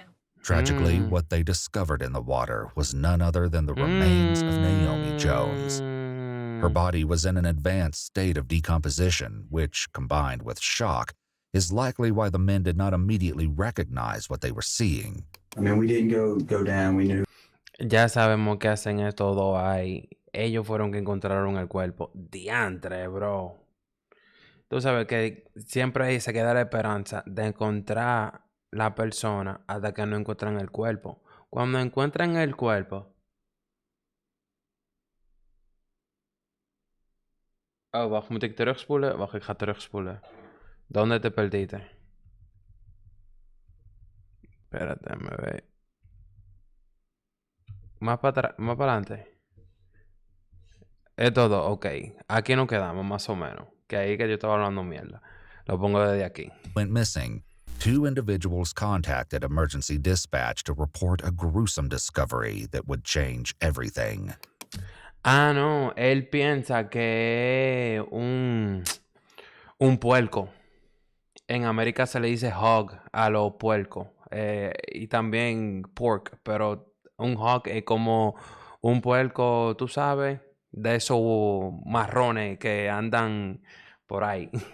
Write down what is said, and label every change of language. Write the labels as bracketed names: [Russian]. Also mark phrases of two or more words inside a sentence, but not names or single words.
[English] Tragically, what they discovered in the water was none other than the remains of Naomi Jones. Her body was in an advanced state of decomposition, which, combined with shock, is likely why the men did not immediately recognize what they were seeing. I mean, we didn't go down. We knew. [Spanish] Ya sabemos que hacen estos dos ahí. Ellos fueron que encontraron el cuerpo. Diantre, bro. Tú sabes que siempre ahí se queda la esperanza de encontrar la persona hasta que no encuentran el cuerpo. Cuando encuentran el cuerpo... [Dutch] Oh, wacht, moet ik terugspoelen? Wacht, ik ga terugspoelen. [Spanish] ¿Dónde te perdiste? Espérate, me ve. Más para atrás, más para adelante. Es todo, ok. Aquí nos quedamos, más o menos. Que ahí que yo estaba hablando mierda. Lo pongo desde aquí. [English] Went missing. 2 individuals contacted emergency dispatch to report a gruesome discovery that would change everything. [Spanish] Ah, no. Él piensa que es un puerco. En América se le dice hog a los puercos. Y también pork. Pero un hog es como un puerco, tú sabes, de esos marrones que andan por ahí.